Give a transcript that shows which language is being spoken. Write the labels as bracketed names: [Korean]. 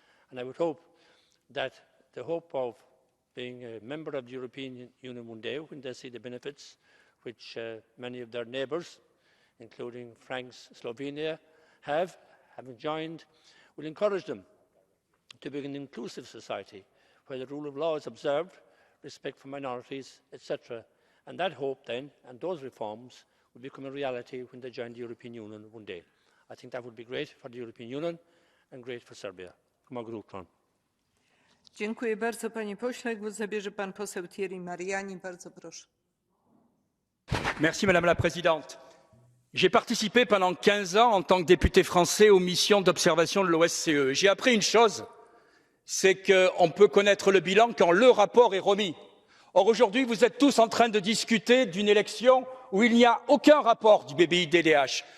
[English] And I would hope that the hope of being a member of the European Union one day, when they see the benefits which many of their neighbours, including Frank's Slovenia, having joined, will encourage them to be an inclusive society where the rule of law is observed, respect for minorities, etc. And that hope then, and those reforms, will become a reality when they join the European Union one day. I think that would be great for the European Union and great for Serbia. [Polish] Dziękuję bardzo, panie pośle. Głos zabierze pan poseł Thierry Mariani. Bardzo proszę. [French] Merci, Madame la Présidente. J'ai participé pendant 15 ans en tant que député français aux missions d'observation de l'OSCE. J'ai appris une chose, c'est qu'on peut connaître le bilan quand le rapport est remis. Or, aujourd'hui, vous êtes tous en train de discuter d'une élection où il n'y a aucun rapport du BBI-DDH.